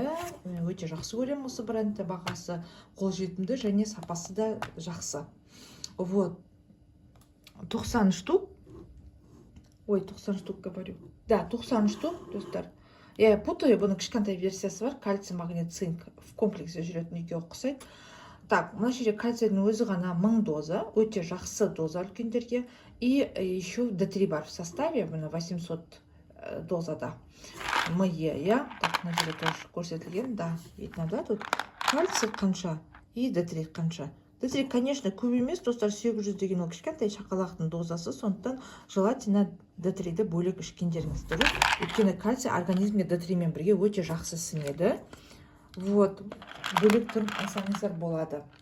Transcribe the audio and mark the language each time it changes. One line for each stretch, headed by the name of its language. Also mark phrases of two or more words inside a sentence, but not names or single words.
Kazakh: Өте жақсы көремін осы брендті, бағасы қолжетімді және сапасы да жақсы.
Russian: Вот, 90 штук. Ой, 90 штук говорю. Да, 90 штук, достар. Я путаю,
Kazakh: бұның кішкентай версиясы бар, кальций, магнит, цинк
Russian: в комплексе
Kazakh: жүретін екеуі ұқсайды. Так, мына жерде кальцийдің өзі ғана 1000 доза, өте жақсы доза үлкендерге.
Russian: И еще D3 бар в составе, 800 дозада.
Kazakh: Так, мына жерде тоже көрсетілген, да,
Russian: видно, да, тут кальций қанша и D3 қанша.
Kazakh: D3, конечно, көп емес, достар, 800 деген ол кішкентай шақалақтың дозасы, сондықтан желательно D3-ді бөлек ішкендеріңіз дұрыс. Өйткені кальций организмге D3 мен бірге өте жақсы сіңеді. Вот, бөлек түрін алсаңыздар болады.